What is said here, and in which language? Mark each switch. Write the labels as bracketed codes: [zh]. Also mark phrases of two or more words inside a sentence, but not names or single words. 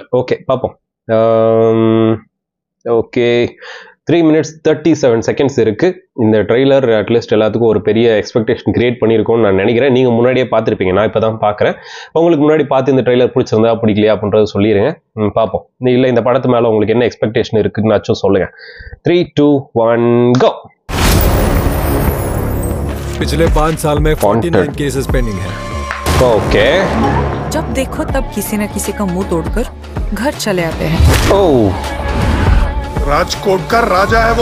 [ta] ஓகே, பார்ப்போம். ஓகே, [en] 3 minutes 37 seconds [ta] இருக்கு. இந்த ட்ரெய்லர் அட்லீஸ்ட் எல்லாத்துக்கும் ஒரு பெரிய [en] expectation create [ta] பண்ணியிருக்கோம்னு நான் நினைக்கிறேன். நீங்கள் முன்னாடியே பார்த்துருப்பீங்க, நான் இப்போ தான் பார்க்குறேன். உங்களுக்கு முன்னாடி பார்த்து இந்த ட்ரெய்லர் பிடிச்சிருந்தா பிடிக்கலையா அப்படின்றத சொல்லிடுங்க. பார்ப்போம். இல்லை இந்த படத்து மேலே உங்களுக்கு என்ன எக்ஸ்பெக்டேஷன் இருக்குன்னாச்சும் சொல்லுங்கள். [en] 3, 2, 1 go. [hi] पिछले 5 साल में 49 [en] cases pending [hi] है. ओके. जब देखो तब किसी न किसी का मुंह तोड़कर घर चले आते हैं. ओह, राजकोट का राजा है वो.